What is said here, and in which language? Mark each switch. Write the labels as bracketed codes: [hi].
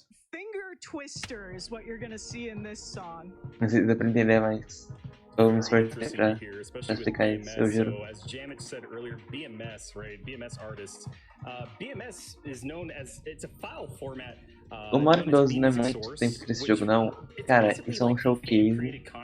[en] Finger twister is what you're gonna see in this song. [pt] Mas dá pra entender mais. Eu me esforcei pra explicar isso, eu juro. [en] So, as Jamit said earlier, BMS, right? BMS artists. BMS is known as, it's a file format. [pt] O Mario 12 não é muito tempo pra esse jogo, não. Cara, isso é um showcase.